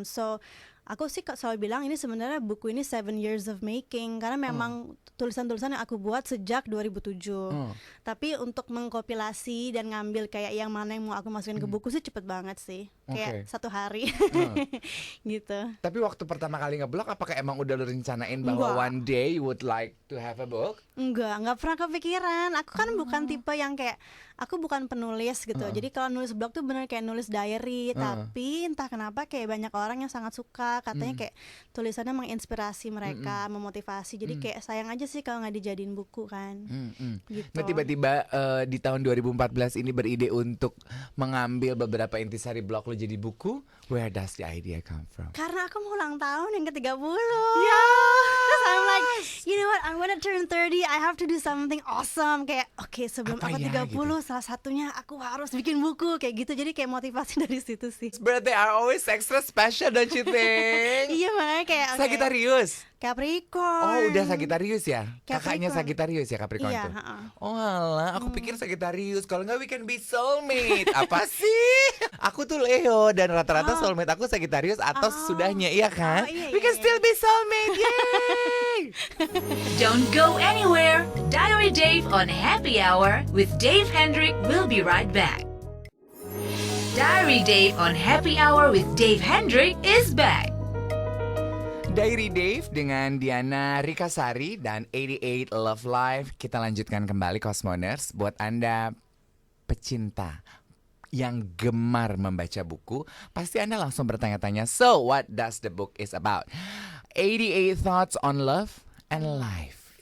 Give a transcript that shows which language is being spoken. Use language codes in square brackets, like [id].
[id] So aku sih selalu bilang ini sebenarnya buku ini [en] 7 years of making, [id] karena memang tulisan-tulisan yang aku buat sejak 2007. Tapi untuk mengkompilasi dan ngambil kayak yang mana yang mau aku masukin ke buku sih cepet banget sih. Kayak Oke. 1 hari. Gitu. Tapi waktu pertama kali ngeblog apakah emang udah lu rencanain bahwa Enggak. [en] one day you would like to have a book? [id] Nggak pernah kepikiran. Aku kan bukan tipe yang kayak, aku bukan penulis gitu. Jadi kalau nulis blog tuh bener kayak nulis diary. Tapi entah kenapa kayak banyak orang yang sangat suka. Katanya kayak tulisannya menginspirasi mereka, memotivasi. Jadi kayak sayang aja sih kalau nggak dijadiin buku kan. Gitu. Nah tiba-tiba di tahun 2014 ini beride untuk mengambil beberapa intisari blog lo jadi buku. [en] Where does the idea come from? [id] Karena aku mau ulang tahun yang ke-30. [en] Yes! I'm like, you know what, I'm gonna turn 30, I have to do something awesome. [id] Kayak, oke, sebelum Apa aku ya, 30, salah satunya aku harus bikin buku. Kayak gitu, jadi kayak motivasi dari situ sih. [en] Birthday are always extra special, don't you think? [id] Iya, makanya kayak oke, Sagittarius. Capricorn. Oh udah Sagittarius ya? Kakaknya Capricorn. Sagittarius ya, Capricorn Iya, tuh? heeh. Oh alah, aku pikir Sagittarius. Kalau nggak [en] we can be soulmate. [id] Apa sih? Aku tuh Leo dan rata-rata soulmate aku Sagittarius atau sudahnya, iya kan? iya, [en] We can [id] iya. [en] still be soulmate, yay! Don't go anywhere. Diary Dave on Happy Hour with Dave Hendrick will be right back. Diary Dave on Happy Hour with Dave Hendrick is back. [id] Diary Dave dengan Diana Rikasari dan 88 Love Life. Kita lanjutkan kembali Cosmoners. Buat Anda pecinta yang gemar membaca buku, pasti Anda langsung bertanya-tanya, [en] so what does the book is about? [id] 88 Thoughts on Love and Life.